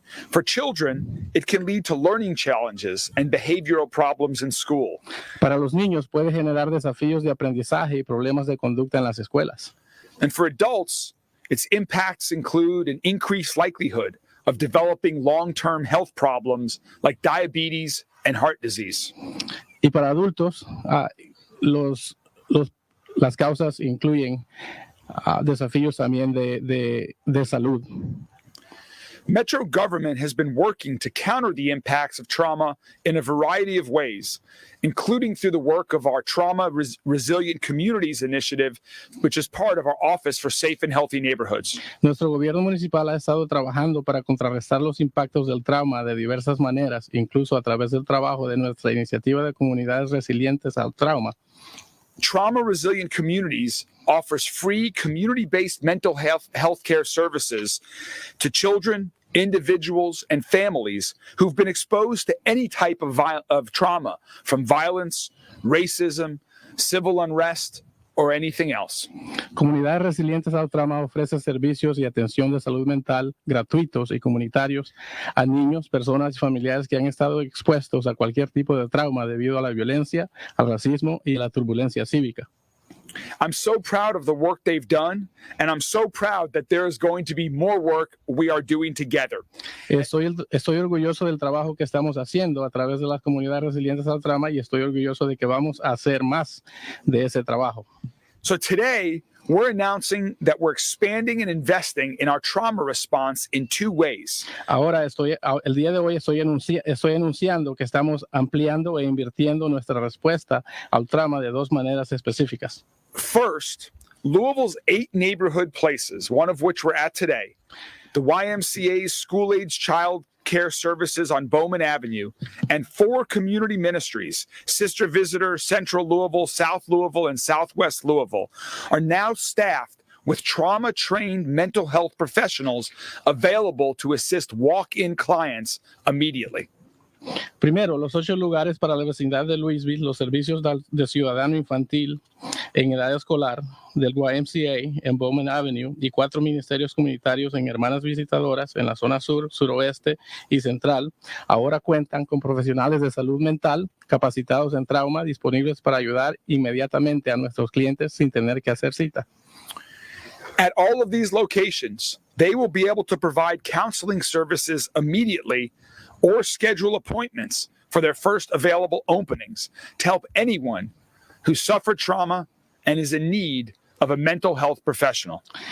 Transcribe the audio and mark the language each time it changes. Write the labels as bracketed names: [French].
[English] For children, it can lead to learning challenges and behavioral problems in school. [Spanish] Para los niños puede generar desafíos de aprendizaje y problemas de conducta en las escuelas. [English] And for adults, its impacts include an increased likelihood of developing long-term health problems like diabetes and heart disease. [Spanish] Y para adultos, las causas incluyen desafíos también de salud. [English] Metro government has been working to counter the impacts of trauma in a variety of ways, including through the work of our Trauma Resilient Communities Initiative, which is part of our Office for Safe and Healthy Neighborhoods. [Spanish] Nuestro gobierno municipal ha estado trabajando para contrarrestar los impactos del trauma de diversas maneras, incluso a través del trabajo de nuestra iniciativa de comunidades resilientes al trauma. [English] Trauma Resilient Communities offers free community-based mental health care services to children, individuals, and families who've been exposed to any type of trauma, from violence, racism, civil unrest, or anything else. [Spanish] Comunidades Resilientes al Trauma ofrece servicios y atención de salud mental gratuitos y comunitarios a niños, personas y familiares que han estado expuestos a cualquier tipo de trauma debido a la violencia, al racismo y a la turbulencia cívica. [English] I'm so proud of the work they've done, and I'm so proud that there is going to be more work we are doing together. [Spanish] Estoy orgulloso del trabajo que estamos haciendo a través de las comunidades resilientes al trauma y estoy orgulloso de que vamos a hacer más de ese trabajo. [English] So today, we're announcing that we're expanding and investing in our trauma response in two ways. [Spanish] Ahora, el día de hoy estoy anunciando que estamos ampliando e invirtiendo nuestra respuesta al trauma de dos maneras específicas. [English] First, Louisville's 8 neighborhood places, one of which we're at today, the YMCA's school-age child care services on Bowman Avenue, and 4 community ministries, Sister Visitor, Central Louisville, South Louisville, and Southwest Louisville, are now staffed with trauma-trained mental health professionals available to assist walk-in clients immediately. [Spanish] Primero, los 8 lugares para la vecindad de Louisville, los servicios de ciudadano infantil en edad escolar del YMCA en Bowman Avenue y 4 ministerios comunitarios en hermanas visitadoras en la zona sur, suroeste y central, ahora cuentan con profesionales de salud mental capacitados en trauma disponibles para ayudar inmediatamente a nuestros clientes sin tener que hacer cita. [English] At all of these locations, they will be able to provide counseling services immediately or schedule appointments for their first available openings to help anyone who suffered trauma and is in need of a mental health professional.